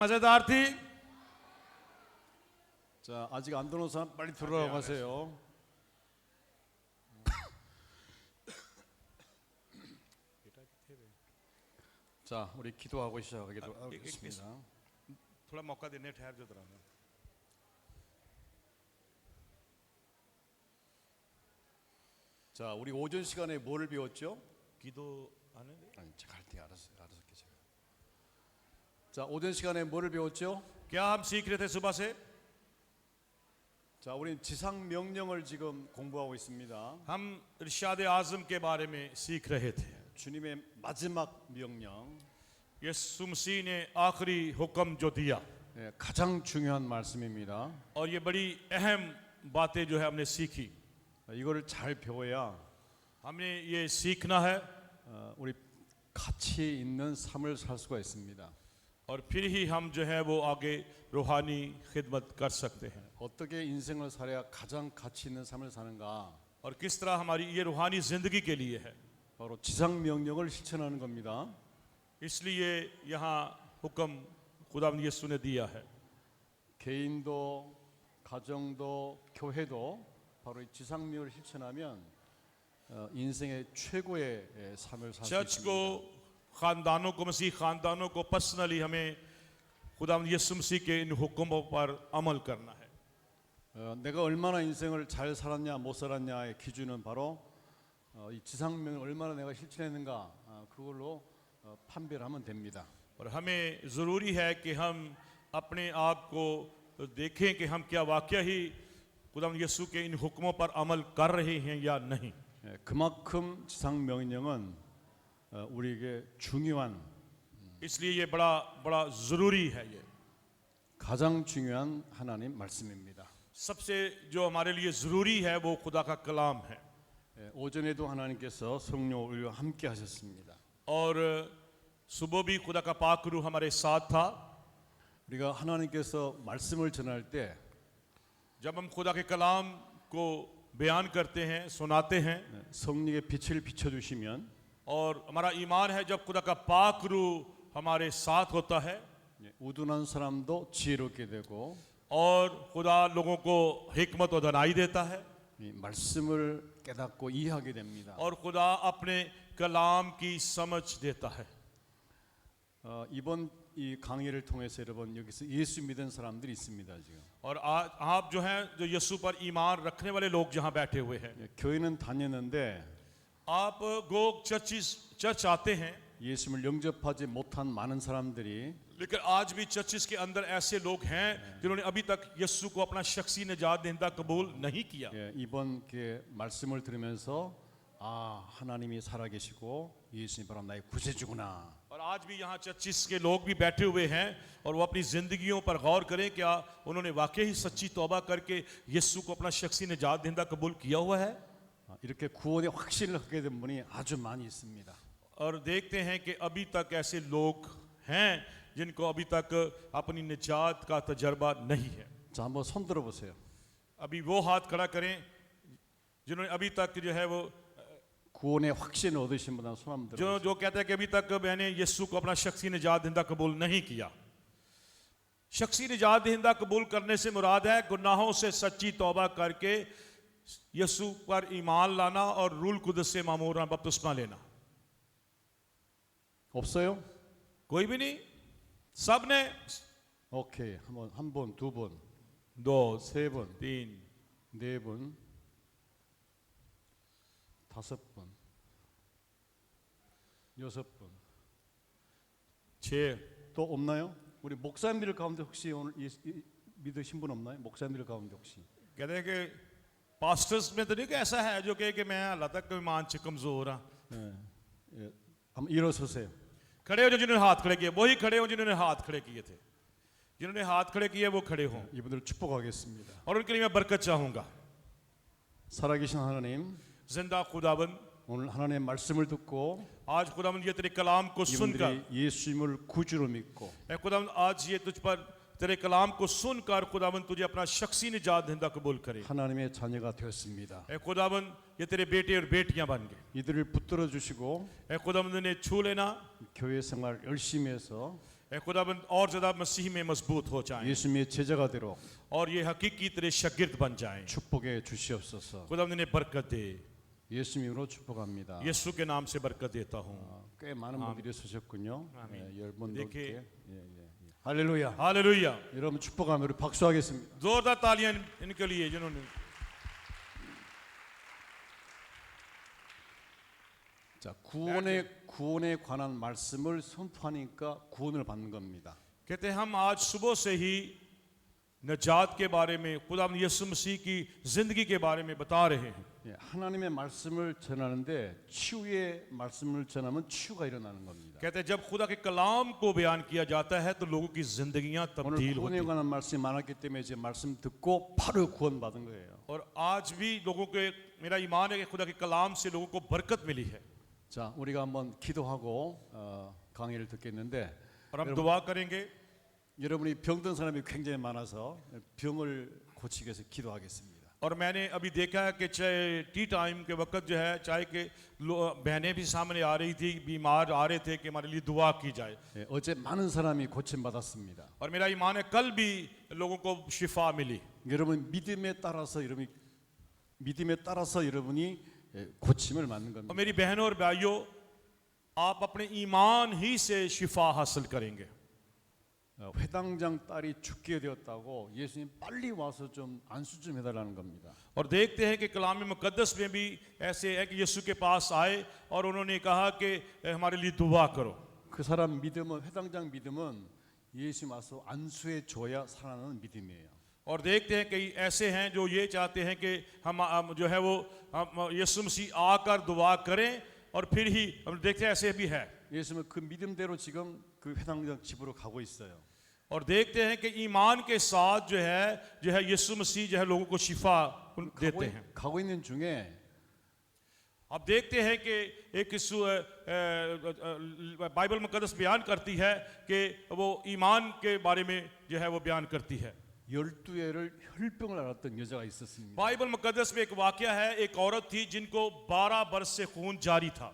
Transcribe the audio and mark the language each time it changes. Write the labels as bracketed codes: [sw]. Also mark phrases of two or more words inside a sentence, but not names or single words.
[ur] مزیدار تھی. [ko] 자, 아직 안 들어온 사람 빨리 들어가세요. 자, 우리 기도하고 시작하기로 하겠습니다. [ur] تھوڑا موقع دینے ٹھہر جو ذرا. [ko] 자, 우리 오전 시간에 뭐를 배웠죠? 기도하는 아니, 제가 할 때 알아서 제가. 자, 오전 시간에 뭐를 배웠죠? [ur] کیا ہم سیکھ رہے تھے صبح سے? [ko] 자, 우리는 지상 명령을 지금 공부하고 있습니다. [ur] ہم ارشاد اعظم کے بارے میں سیکھ رہے تھے. [ko] 주님의 마지막 명령, [ur] یسوع مسیح نے آخری حکم جو دیا [ko] 예, 가장 중요한 말씀입니다. [ur] اور یہ بڑی اہم باتیں جو ہے ہم نے سیکھی. [ko] 이거를 잘 배워야 [ur] ہم نے یہ سیکھنا ہے [ko] 우리 가치 있는 삶을 살 수가 있습니다. [ur] اور پھر ہی ہم جو ہے وہ آگے روحانی خدمت کر سکتے ہیں. [ko] 어떻게 인생을 살아야 가장 가치 있는 삶을 사는가? [ur] اور کس طرح ہماری یہ روحانی زندگی کے لیے ہے, [ko] 바로 지상 명령을 실천하는 겁니다. [ur] اس لیے یہاں حکم خداوند یسوع نے دیا ہے. [ko] 개인도 가정도 교회도 바로 이 지상 명령을 실천하면 인생의 최고의 삶을 살 수 [ur] چرچ کو, [ko] 있습니다. [ur] خاندانوں کو، مسیح خاندانوں کو پرسنلی ہمیں خداوند یسوع مسیح کے ان حکموں پر عمل کرنا ہے. [ko] 내가 얼마나 인생을 잘 살았냐 못 살았냐의 기준은 바로 이 지상명을 얼마나 내가 실천했는가 그걸로 판별을 하면 됩니다. [ur] اور ہمیں ضروری ہے کہ ہم اپنے آپ کو دیکھیں کہ ہم کیا واقعہ ہی خداوند یسوع کے ان حکموں پر عمل کر رہے ہیں یا نہیں. [ko] 그만큼 지상명령은 우리에게 중요한 [ur] اس لیے یہ بڑا ضروری ہے۔ یہ [ko] 가장 중요한 하나님 말씀입니다. [ur] سب سے جو ہمارے لیے ضروری ہے وہ خدا کا کلام ہے. [ko] 오전에도 하나님께서 성령 우리와 함께 하셨습니다. [ur] اور صبح بھی خدا کا پاک روح ہمارے ساتھ تھا. [ko] 우리가 하나님께서 말씀을 전할 때 [ur] جب ہم خدا کے کلام کو بیان کرتے ہیں، سناتے ہیں, [ko] 성령의 빛을 비춰주시면 [ur] اور ہمارا ایمان ہے جب خدا کا پاک روح ہمارے ساتھ ہوتا ہے [ko] 우둔한 사람도 지혜롭게 되고 [ur] اور خدا لوگوں کو حکمت اور دانائی دیتا ہے [ko] 이 말씀을 깨닫고 이해하게 됩니다. [ur] اور خدا اپنے کلام کی سمجھ دیتا ہے. [ko] 이번 이 강의를 통해서 여러분 여기서 예수 믿은 사람들이 있습니다 지금. [ur] اور آج آپ جو ہیں جو یسوع پر ایمان رکھنے والے لوگ جہاں بیٹھے ہوئے ہیں, [ko] 교회는 다녔는데 [ur] آپ گوگ چرچ آتے ہیں, [ko] 예수를 영접하지 못한 많은 사람들이 [ur] لیکن آج بھی چرچز کے اندر ایسے لوگ ہیں جنہوں نے ابھی تک یسوع کو اپنا شخصی نجات دہندہ قبول نہیں کیا. [ko] 이번 말씀을 들으면서 아 하나님이 살아계시고 예수님 바로 나의 구세주구나. [ur] اور آج بھی یہاں چرچز کے لوگ بھی بیٹھے ہوئے ہیں اور وہ اپنی زندگیوں پر غور کریں کیا انہوں نے واقعی ہی سچی توبہ کر کے یسوع کو اپنا شخصی نجات دہندہ قبول کیا ہوا ہے. [ko] 이렇게 구원의 확신을 갖게 된 분이 아주 많이 있습니다. [ur] اور دیکھتے ہیں کہ ابھی تک ایسے لوگ ہیں جن کو ابھی تک اپنی نجات کا تجربہ نہیں ہے. [ko] 자 한번 손 들어보세요. [ur] ابھی وہ ہاتھ کھڑا کریں جنہوں نے ابھی تک جو ہے وہ [ko] 구원의 확신을 얻으신 분은 손 한번 들어보세요. [ur] جو کہتے ہیں کہ ابھی تک میں نے یسوع کو اپنا شخصی نجات دہندہ قبول نہیں کیا. شخصی نجات دہندہ قبول کرنے سے مراد ہے گناہوں سے سچی توبہ کر کے یسوع پر ایمان لانا اور رول قدس سے معمورن بپتسمہ لینا. [ko] 없어요? [ur] کوئی بھی نہیں، سب نے. [ko] 오케이 한 번, 두 번, [ur] دو, [ko] 세 번, [ur] تین, [ko] 네 번, 다섯 번, 여섯 번. [ur] چھ. [ko] 또 없나요? 우리 목사님들 가운데 혹시 오늘 믿으신 분 없나요? 목사님들 가운데 혹시? [ur] کہتے ہیں کہ پاسٹرز میں تو نہیں کہ ایسا ہے جو کہے کہ میں حال تک ایمان سے کمزور ہاں. [ko] 한번 일어서세요. [ur] کھڑے ہو جو جنہوں نے ہاتھ کھڑے کیے، وہی کھڑے ہو جنہوں نے ہاتھ کھڑے کیے تھے. جنہوں نے ہاتھ کھڑے کیے وہ کھڑے ہوں [ko] 이분들 축복하겠습니다. [ur] اور ان کے لیے میں برکت چاہوں گا. [ko] 살아계신 하나님, [ur] زندہ خداوند, [ko] 오늘 하나님의 말씀을 듣고 [ur] آج خداوند یہ تیرے کلام کو سن کر, [ko] 이분들이 예수님을 구주로 믿고 [ur] اے خداوند آج یہ تجھ پر تیرے کلام کو سن کر خداوند تجھے اپنا شخصی نجات دہندہ قبول کرے. [ko] 하나님의 자녀가 되었습니다. [ur] اے خداوند یہ تیرے بیٹے اور بیٹیاں بن گئے. [ko] 이들을 붙들어 주시고 [ur] اے خداوند نے چھو لینا, [ko] 교회 생활 열심히 해서 [ur] خداوند اور زیادہ مسیح میں مضبوط ہو جائیں [ko] 예수님의 제자가 되도록 [ur] اور یہ حقیقی طرح شاگرد بن جائیں. [ko] 축복해 주시옵소서. [ur] خداوند نے برکت دے, [ko] 예수님 이름으로 축복합니다. [ur] یسوع کے نام سے برکت دیتا ہوں. [ko] 꽤 많은 분들이 서셨군요. 아멘. 10분 [ur] دیکھیے. [ko] 넘게. 할렐루야. [ur] ہیلیلویاہ. [ko] 여러분 축복하며 우리 박수하겠습니다. [ur] زوردار تالیاں ان کے لیے جنہوں نے. [ko] 자, 구원에 관한 말씀을 선포하니까 구원을 받는 겁니다. [ur] کہتے ہیں ہم آج صبح سے ہی نجات کے بارے میں، خدا یسوع مسیح کی زندگی کے بارے میں بتا رہے ہیں. [ko] 예, 하나님의 말씀을 전하는데 치유의 말씀을 전하면 치유가 일어나는 겁니다. [ur] کہتے ہیں جب خدا کے کلام کو بیان کیا جاتا ہے تو لوگوں کی زندگیاں [ko] 오늘 [ur] تبدیل ہوتی [ko] 구원에 [ur] ہیں. [ko] 관한 말씀이 많았기 때문에 제 말씀 듣고 바로 구원받은 거예요. [ur] اور آج بھی لوگوں کے، میرا ایمان ہے کہ خدا کے کلام سے لوگوں کو برکت ملی ہے. [ko] 자, 우리가 한번 기도하고 강의를 듣겠는데 [ur] اور ہم دعا کریں گے. [ko] 여러분이 병든 사람이 굉장히 많아서 병을 고치기 위해서 기도하겠습니다. [ur] اور میں نے ابھی دیکھا ہے کہ چاہے [en] tea time [ur] کے وقت جو ہے، چاہے کہ بہنیں بھی سامنے آ رہی تھی، بیمار آ رہے تھے کہ ہمارے لیے دعا کی جائے. [ko] 예, 어제 많은 사람이 고침 받았습니다. [ur] اور میرا ایمان ہے کل بھی لوگوں کو شفا ملی. [ko] 여러분 믿음에 따라서 여러분이 고침을 받는 [ur] اور [ko] 겁니다. [ur] میری بہنوں اور بھائیوں، آپ اپنے ایمان ہی سے شفا حاصل کریں گے. [ko] 회당장 딸이 죽게 되었다고 예수님 빨리 와서 좀 안수 좀 해달라는 겁니다. [ur] اور دیکھتے ہیں کہ کلام مقدس میں بھی ایسے ہے کہ یسوع کے پاس آئے اور انہوں نے کہا کہ ہمارے لیے دعا کرو. [ko] 그 사람 믿음은 회당장 믿음은 예수님 와서 안수해 줘야 살아나는 믿음이에요. [ur] اور دیکھتے ہیں کئی ایسے ہیں جو یہ چاہتے ہیں کہ ہم جو ہے وہ ہم یسوع مسیح آ کر دعا کریں اور پھر ہی ہم دیکھتے ہیں ایسے بھی ہے. [ko] 예수님은 그 믿음대로 지금 그 회당장 집으로 가고 있어요. [ur] اور دیکھتے ہیں کہ ایمان کے ساتھ جو ہے یسوع مسیح جو ہے لوگوں کو شفا دیتے ہیں. [ko] 가고 있는 중에 [ur] اب دیکھتے ہیں کہ ایک بائبل مقدس بیان کرتی ہے کہ وہ ایمان کے بارے میں جو ہے وہ بیان کرتی ہے. [ko] 12회를 혈병을 앓았던 여자가 있었습니다. [ur] بائبل مقدس میں ایک واقعہ ہے، ایک عورت تھی جن کو 12 برس سے خون جاری تھا.